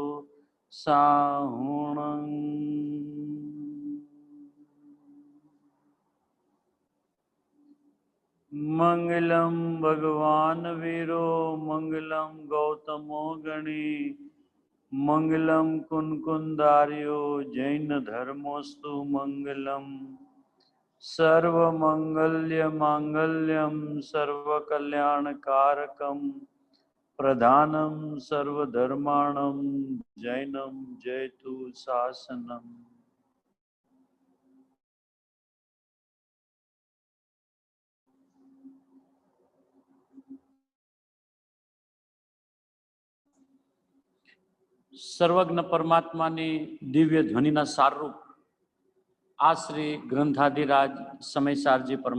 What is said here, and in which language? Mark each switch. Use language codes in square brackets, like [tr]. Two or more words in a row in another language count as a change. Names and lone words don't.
[sa] साहुणं मंगलम भगवान वीरो मंगलम गौतमो गणी मंगलम कुनकुंदार्यो जैन धर्मोस्तु मंगलम सर्वमंगल्य मांगल्यम सर्वकल्याणकारकम प्रधानम सर्वधर्माणं जैनम जयतु शासनम। [gu] સર્વજ્ઞ પરમાત્માની દિવ્ય ધ્વનિના સારરૂપ આ શ્રી ગ્રંથાધિરાજ સમયસારજી